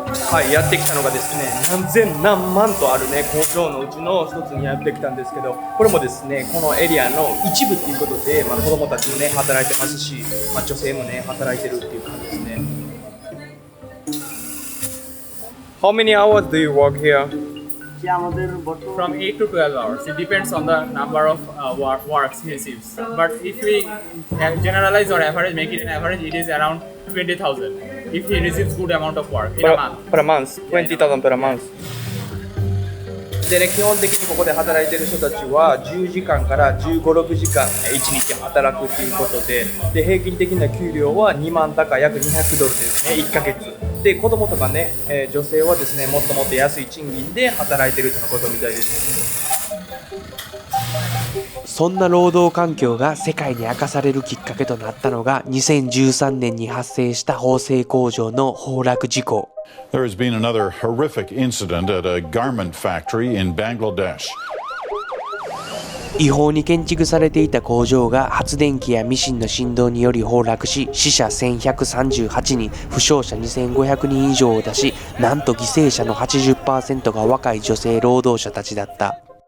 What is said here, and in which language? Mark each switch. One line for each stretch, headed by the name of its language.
Japanese: はい、やってきたのがですね何千何万とあるね工場のうちの一つにやってきたんですけど、これもですねこのエリアの一部っていうことで、子供たちもね働いてますし、女性もね働いてるっていう感じですね。
English: How many hours do you work here? From 8 to 12 hours. It depends on the number of works he receives. But if we generalize or average, make it an average, it is around 20,000 if he receives good amount of work in a month. Per month, 20,000 per month.
Japanese: でね、基本的にここで働いてる人たちは10時間から15、6時間1日働くっていうことで、平均的な給料は2万高約200ドルですね、1ヶ月。で、子供とかね、女性はですね、もっともっと安い賃金で働いてるとのことみたいです。そんな労働環境が世界に明かされるきっかけとなったのが2013年に発生した縫製工場の崩落事故。
English: There has been another horrific incident at a garment factory in Bangladesh.
Japanese: 違法に建築されていた工場が発電機やミシンの振動により崩落し、死者1138人、負傷者2500人以上を出し、なんと犠牲者の 80% が若い女性労働者たちだった。